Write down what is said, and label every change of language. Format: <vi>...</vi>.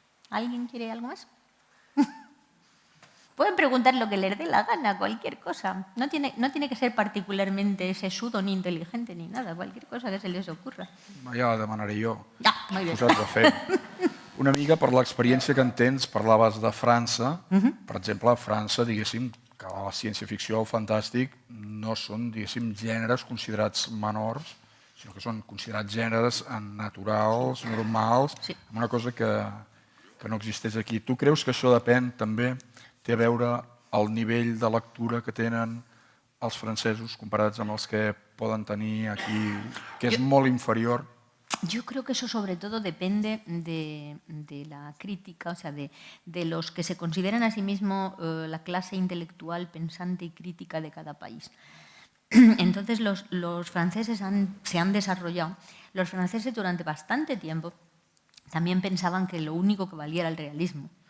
<es>¿Alguien quiere algo más? Pueden preguntar lo que les dé la gana, cualquier cosa. No tiene que ser particularmente sesudo ni inteligente ni nada, cualquier cosa que se les ocurra.</es> <ca>Ja la demanaré jo. Molt bé. Posats a fer. Una mica per l'experiència que en tens, parlaves de França. Per exemple, a França, diguéssim, que la ciència-ficció o el fantàstic no són, diguéssim, gèneres considerats menors, sinó que són considerats gèneres naturals, normals, amb una cosa que no existeix aquí. Tu creus que això depèn també, té a veure el nivell de lectura que tenen els francesos comparats amb els que poden tenir aquí, que és molt inferior?</ca> <es>Yo creo que eso sobre todo depende de la crítica, o sea, de los que se consideran a sí mismos la clase intelectual, pensante y crítica de cada país. Entonces los franceses se han desarrollado. Los franceses durante bastante tiempo también pensaban que lo único que valía era el realismo.</es>